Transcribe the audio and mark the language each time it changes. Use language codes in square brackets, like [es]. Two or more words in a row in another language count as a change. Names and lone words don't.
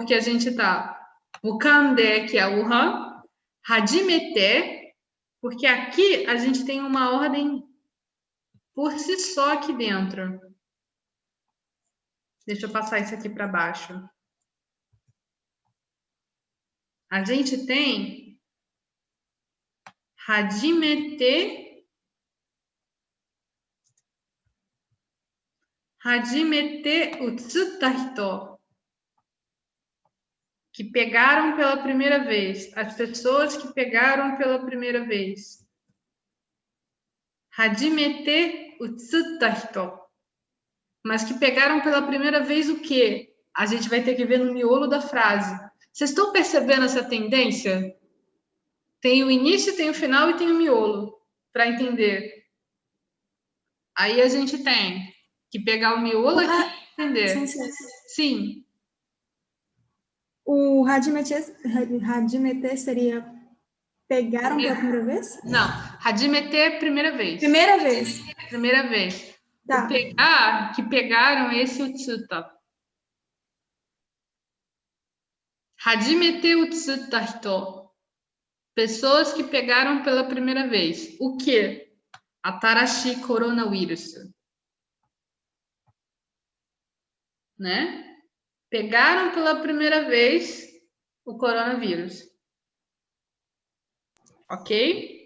[pt] Porque a gente tá Bukande, que é Wuhan, hajimete, porque aqui a gente tem uma ordem por si só aqui dentro. Deixa eu passar isso aqui para baixo. A gente tem [ja] 初めて移った人, [pt] que pegaram pela primeira vez, as pessoas que pegaram pela primeira vez. [ja] 初めて移った人, [pt] mas que pegaram pela primeira vez o quê? A gente vai ter que ver no miolo da frase. Vocês estão percebendo essa tendência? Tem o início, tem o final e tem o miolo, para entender. Aí a gente tem que pegar o miolo aqui e entender. Sim. O hajimete seria pegaram pela primeira vez? Não, hajimete é primeira vez. Primeira vez. Primeira vez. Tá. O pegar, que pegaram esse utsuta. [ja] 初めて移った人. [pt] Pessoas que pegaram pela primeira vez. O que? [ja] 新しいコロナウイルス. [pt] Né? Pegaram pela primeira vez o coronavírus. Ok?